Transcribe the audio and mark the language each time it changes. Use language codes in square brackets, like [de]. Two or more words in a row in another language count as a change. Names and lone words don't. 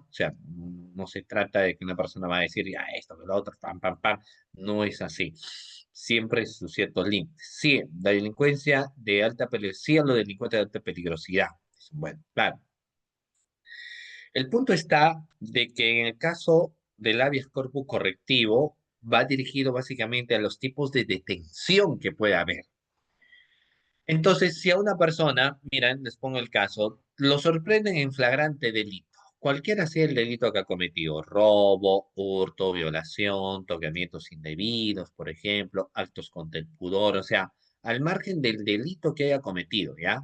[es] O sea, no se trata de que una persona va a decir, ya esto, que lo otro, pam, pam, pam, no es así. Siempre es sus ciertos límites. Sí, la delincuencia de alta peligrosidad, sí a los delincuentes de alta peligrosidad. Bueno, claro. El punto está de que en el caso del habeas corpus correctivo va dirigido básicamente a los tipos de detención que puede haber. Entonces, si a una persona, miren, les pongo el caso, lo sorprenden en flagrante delito, cualquiera sea el delito que ha cometido, robo, hurto, violación, tocamientos indebidos, por ejemplo, actos contra el pudor, o sea, al margen del delito que haya cometido, ¿ya?